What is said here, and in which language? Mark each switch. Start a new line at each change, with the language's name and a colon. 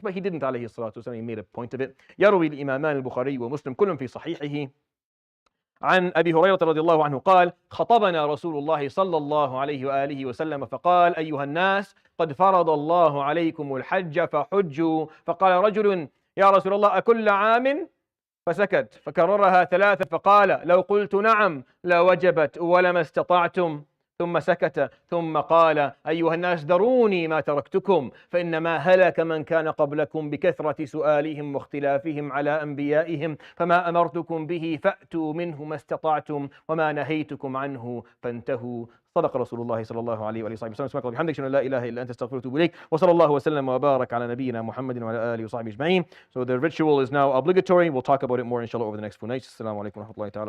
English: But he didn't عليه الصلاة والسلام. He made a point of it.
Arabic: يروي الإمامان البخاري ومسلم كل في صحيحه عن أبي هريرة رضي الله عنه قال: خطبنا رسول الله صلى الله عليه وآله وسلم فقال: أيها الناس قد فرض الله عليكم الحج فحجوا. فقال رجل: يا رسول الله أكل عام؟ فسكت فكررها ثلاثة فقال: لو قلت نعم لوجبت ولما استطعتم. ثم سكت ثم قال: أيها الناس ذروني ما تركتكم فإنما هلك من كان قبلكم بكثرة سؤالهم واختلافهم على أنبيائهم فما أمرتكم به فأتوا منه ما استطعتم وما نهيتكم عنه فانتهوا. صدق رسول الله صلى الله عليه وآله وسلم. سبحانك اللهم وبحمدك لا إله إلا أنت أستغفرك وأتوب إليك وصلى الله وسلم وبارك على نبينا محمد وعلى آله وصحبه أجمعين. So the ritual is now obligatory. We'll talk about it more inshallah over the next few nights. Assalamu alaikum wa rahmatullahi ta'ala.